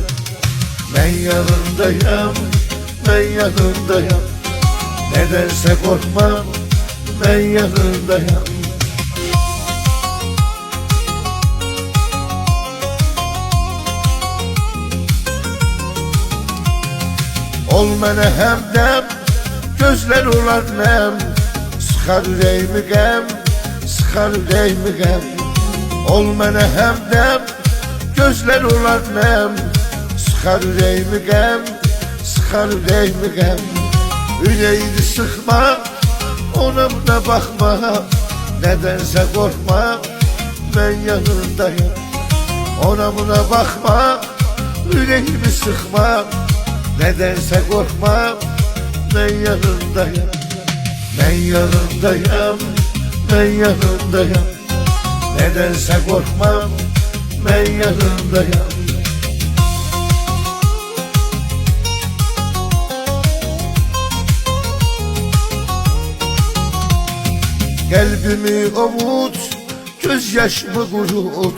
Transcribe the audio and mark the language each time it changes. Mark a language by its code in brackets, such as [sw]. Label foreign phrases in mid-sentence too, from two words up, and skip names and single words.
[tr] Ben yanındayım, ben yanındayım. Nedense korkma, ben yanındayım. [az] Ol mənə həmdəm, gözlər olar nəm. Sıxar ürəyimi qəm, sıxar ürəyimi qəm. Ol mənə həmdəm, gözlər olar nəm. Sıxar ürəyimi qəm, sıxar ürəyimi qəm. Ürəyini sıxma, ona buna baxma. Nədənsə qorxma, mən yanındayım. Ona buna baxma, ürəyimi sıxma. [tr] Nedense korkma, ben yanındayım. Ben yanındayım, ben yanındayım. Nedense korkma, ben yanındayım. Kalbimi umut, gözyaşımı kurut.